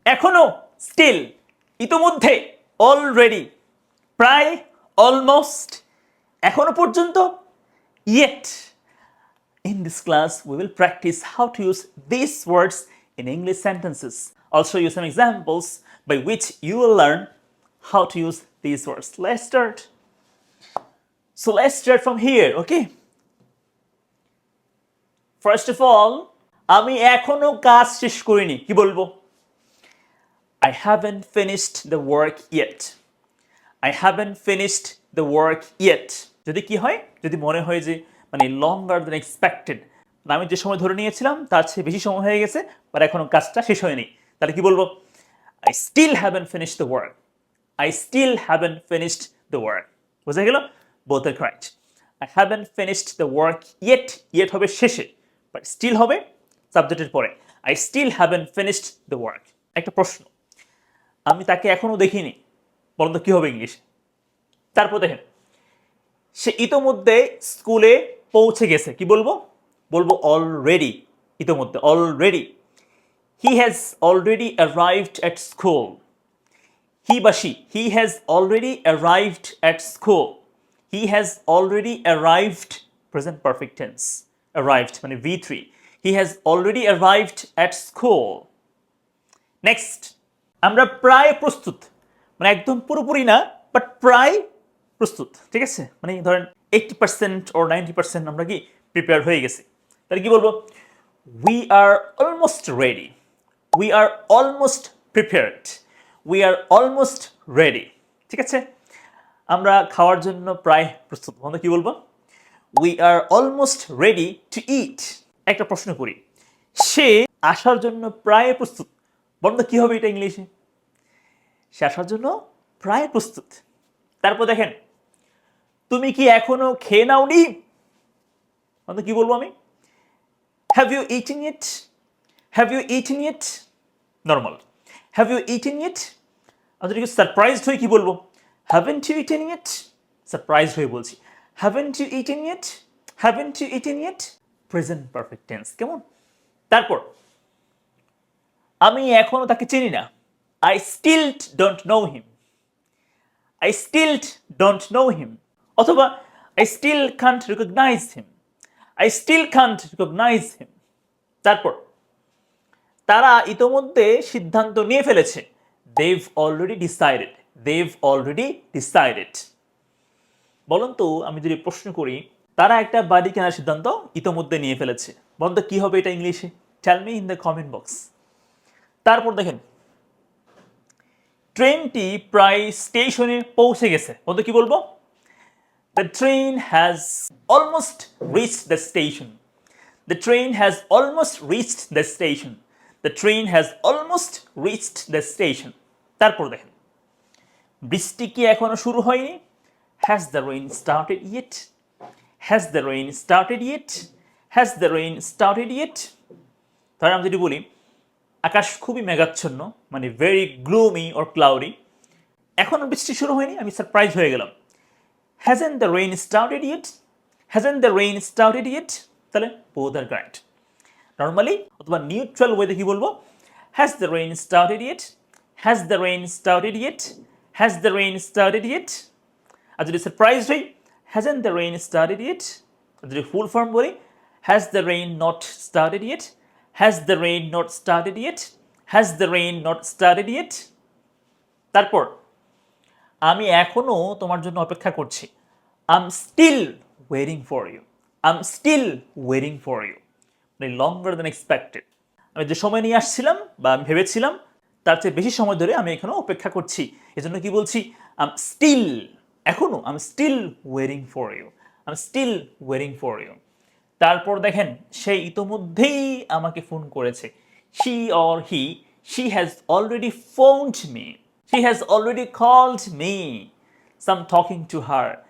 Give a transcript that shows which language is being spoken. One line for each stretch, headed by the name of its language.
Bangla: এখনো, স্টিল, ইতোমধ্যে, অলরেডি, প্রায়, অলমোস্ট, এখনো পর্যন্ত, yet.
English: In this class, we will practice how to use these words in English sentences. I'll show you some examples by which you will learn how to use these words. Let's start. So let's start from here, okay? First of all,
Bangla: আমি এখনো কাজ শেষ করিনি, কি বলবো?
English: I haven't finished the work yet. I haven't finished the work yet.
Bangla: যদি কি হয়, যদি মনে হয় যে মানে
English: longer than expected,
Bangla: আমি যে সময় ধরে নিয়েছিলাম তার চেয়ে বেশি সময় হয়ে গেছে, বাট এখনো কাজটা শেষ হয়নি, তাহলে কি বলবো?
English: I still haven't finished the work. I still haven't finished the work.
Bangla: বুঝা গেল?
English: Both are correct. I haven't finished the work yet.
Bangla: Yet হবে শেষে, বাট still হবে সাবজেক্টের পরে.
English: I still haven't finished the work.
Bangla: একটা প্রশ্ন, আমি তাকে এখনো দেখিনি, বলুন তো কি হবে ইংলিশে? তারপর দেখেন, সে ইতোমধ্যে স্কুলে পৌঁছে গেছে, কি বলবো? বলবো অলরেডি, ইতোমধ্যে, already.
English: He has already arrived at school. He বা she, he has already arrived at school. He has already arrived, present perfect tense. Arrived মানে V3. He has already arrived at school.
Bangla: Next, আমরা প্রায় প্রস্তুত, মানে একদম পুরোপুরি না, but প্রায় প্রস্তুত, ঠিক আছে? মানে ধরেন 80% or 90% আমরা কি প্রিপেয়ার হয়ে গেছি, তাহলে কি বলবো?
English: We are almost ready. We are almost prepared. We are almost ready.
Bangla: ঠিক আছে? আমরা খাওয়ার জন্য প্রায় প্রস্তুত, আমরা কি বলবো?
English: We are almost ready to eat.
Bangla: একটা প্রশ্ন করি, সে আসার জন্য প্রায় প্রস্তুত, বলুন তো কি হবে এটা ইংলিশে? সে আসার জন্য প্রায় প্রস্তুত। তারপর দেখেন, তুমি কি এখনো খেয়ে নাওনি, বলুন তো কি বলবো আমি?
English: Have you eaten it? Have you eaten it? Normal. Have you eaten it?
Bangla: আমি যদি সারপ্রাইজড হই কি বলবো?
English: Haven't you eaten it?
Bangla: Surprised হয়ে বলছি,
English: Haven't you eaten it? Haven't you eaten it? Present perfect tense, কেমন?
Bangla: তারপর, আমি এখনো তাকে চিনি না,
English: I still don't know him. I still don't know him. অথবা I still can't recognize him. I still can't recognize him.
Bangla: তারপর, তারা ইতোমধ্যে সিদ্ধান্ত নিয়ে ফেলেছে,
English: They've already decided. They've already decided.
Bangla: বলুন তো, আমি যদি প্রশ্ন করি, তারা একটা বাড়ি কেনার সিদ্ধান্ত ইতোমধ্যে নিয়ে ফেলেছে, বলুন তো কি হবে এটা ইংলিশে?
English: Tell me in the comment box.
Bangla: তারপর দেখেন, ট্রেনটি প্রায় স্টেশনে পৌঁছে গেছে, বলুন তো কি বলবো?
English: The train has almost reached the station. The train has almost reached the station. The train has almost reached the station.
Bangla: তারপর দেখেন, বৃষ্টি কি এখনো শুরু হয়নি?
English: Has the rain started yet? Has the rain started yet? Has the rain started yet?
Bangla: তাহলে আমি যদি বলি, আকাশ খুবই মেঘাচ্ছন্ন, মানে ভেরি গ্লুমি অর ক্লাউডি, এখনো বৃষ্টি শুরু হয়নি, আমি সারপ্রাইজ হয়ে গেলাম,
English: Hasn't the rain started yet? Hasn't the rain started yet? তাহলে both are correct.
Bangla: Normally অথবা নিউট্রাল ওয়েতে কি বলবো?
English: Has the rain started yet? Has the rain started yet? Has the rain started yet?
Bangla: আর যদি surprise হই,
English: Hasn't the rain started yet?
Bangla: আর যদি full form বলি,
English: Has the rain not started yet? Has the rain not started yet? Has the rain not started yet?
Bangla: তারপর, আমি এখনো তোমার জন্য অপেক্ষা করছি,
English: I'm still waiting for you. I'm still waiting for you. মানে longer than expected.
Bangla: আমি যে সময় নিয়ে আসছিলাম বা আমি ভেবেছিলাম তার চেয়ে বেশি সময় ধরে আমি এখনো অপেক্ষা করছি, এজন্য কি বলছি?
English: I'm still, এখনো, I'm still waiting for you. I'm still waiting for you.
Bangla: তারপর দেখেন, সে ইতোমধ্যেই আমাকে ফোন করেছে,
English: she or he, she has already phoned me. She has already called me. So I'm talking to her.